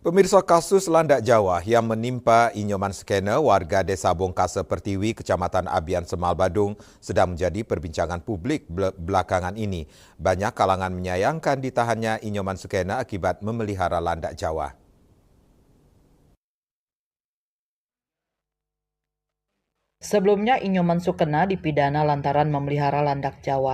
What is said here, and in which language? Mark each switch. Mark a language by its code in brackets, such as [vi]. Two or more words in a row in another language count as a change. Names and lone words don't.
[id] Pemirsa, kasus landak Jawa yang menimpa Inyoman Sekene, warga Desa Bongkase Pertiwi, Kecamatan Abian Semal Badung, sedang menjadi perbincangan publik belakangan ini. Banyak kalangan menyayangkan ditahannya Inyoman Sekene akibat memelihara landak Jawa. Sebelumnya Inyoman Sukena dipidana lantaran memelihara landak Jawa.